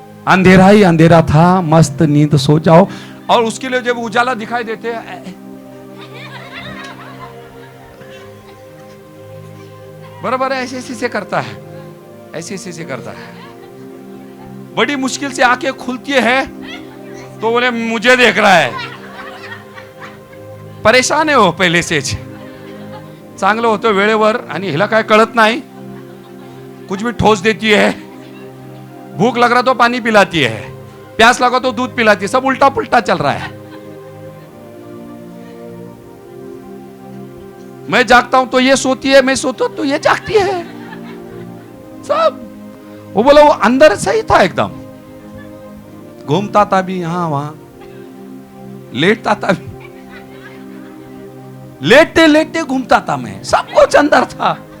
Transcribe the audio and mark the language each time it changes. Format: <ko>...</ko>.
<hi>अंधेरा ही अंधेरा था, मस्त नींद सो जाओ। और उसके लिए जब उजाला दिखाई देते हैं, बराबर ऐसे ऐसे से करता है, ऐसे ऐसे से करता है। बड़ी मुश्किल से आंखें खुलती है तो बोले मुझे देख रहा है।</hi> <mr>परेशान आहे हो पहिलेसेच, चांगलं होतं वेळेवर आणि हिला काय कळत नाही,</mr> <hi>कुछ भी ठोस देती है। भूख लग रहा तो पानी पिलाती है, प्यास लगा तो दूध पिलाती है, सब उल्टा पुल्टा चल रहा है। मैं जागता हूं तो ये सोती है, मैं सोता हूं तो ये जागती है, सब। वो बोला वो अंदर सही था एकदम, घूमता था भी यहां वहां, लेटता था भी, लेटते लेटते घूमता था मैं, सब कुछ अंदर था।</hi>